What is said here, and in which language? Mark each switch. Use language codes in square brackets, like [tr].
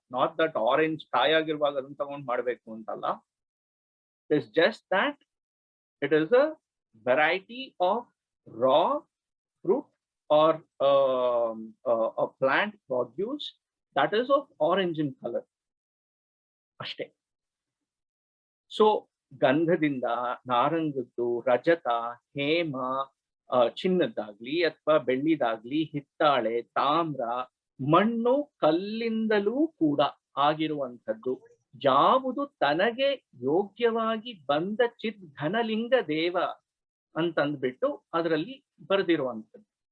[en] not that [kn] orange ಕಾಯಾಗಿರುವಾಗ ಅದನ್ನ ತಗೊಂಡ್ ಮಾಡ್ಬೇಕು ಅಂತಲ್ಲ. [en] It is just that it is a variety of raw fruit or a plant produce that is of orange in color ಅಷ್ಟೇ. [kn] So ಗಂಧದಿಂದ, ನಾರಂಗದ್ದು, ರಜತ, ಹೇಮ, ಚಿನ್ನದ್ದಾಗ್ಲಿ ಅಥವಾ ಬೆಳ್ಳಿದಾಗ್ಲಿ, ಹಿತ್ತಾಳೆ, ತಾಮ್ರ, ಮಣ್ಣು, ಕಲ್ಲಿಂದಲೂ ಕೂಡ ಆಗಿರುವಂಥದ್ದು ಯಾವುದು ತನಗೆ ಯೋಗ್ಯವಾಗಿ ಬಂದ ಚಿತ್ ಘನಲಿಂಗ ದೇವ ಅಂತಂದ್ಬಿಟ್ಟು ಅದರಲ್ಲಿ ಬರೆದಿರುವಂಥದ್ದು.